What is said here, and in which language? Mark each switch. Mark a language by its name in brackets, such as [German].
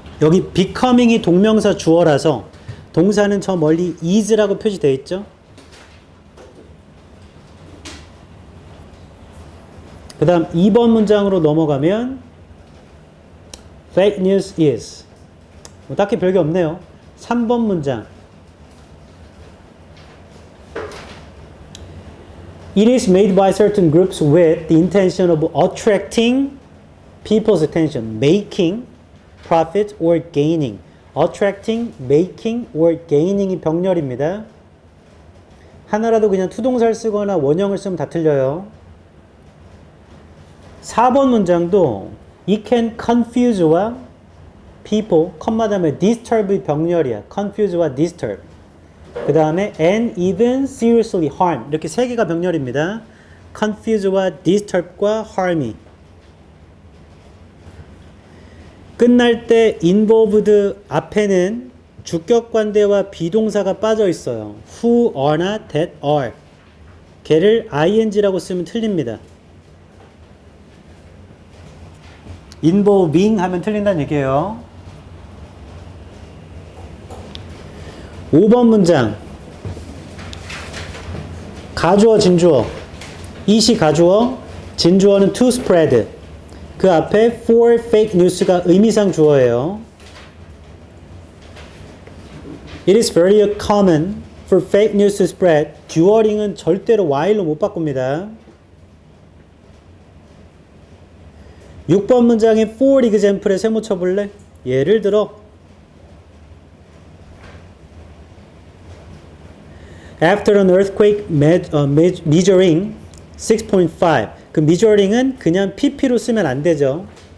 [Korean] 여기 becoming이 동명사 주어라서 동사는 저 멀리 is라고 표시되어 있죠. 그 다음 2번 문장으로 넘어가면 [English] fake news is [Korean] 뭐 딱히 별게 없네요. [English] 3번 문장 It is made by certain groups with the intention of attracting people's attention, making profit or gaining. [Korean] attracting, making or gaining이 병렬입니다. 하나라도 그냥 투동사를 쓰거나 원형을 쓰면 다 틀려요. 4번 문장도 it can confuse와 people, 컴마 다음에 disturb의 병렬이야. confuse와 disturb. [English] 그 다음에 and even seriously harm. [Korean] 이렇게 세 개가 병렬입니다. confuse와 disturb과 harm이. 끝날 때 involved 앞에는 주격관대와 비동사가 빠져 있어요. [English] who, are나 that are. [Korean] 걔를 ing라고 쓰면 틀립니다. involving 하면 틀린다는 얘기예요. 5번 문장 가주어 진주어 it이 가주어 진주어는 to spread 그 앞에 [English] for fake news [Korean] 가 의미상 주어예요. [English] It is very common for fake news to spread. [Korean] 듀어링은 절대로 while로 못 바꿉니다. 6번 문장에 for example에 세모 쳐볼래? 예를 들어 [English] After an earthquake measuring 6.5 [Korean] 그 measuring은 그냥 pp로 쓰면 안 되죠.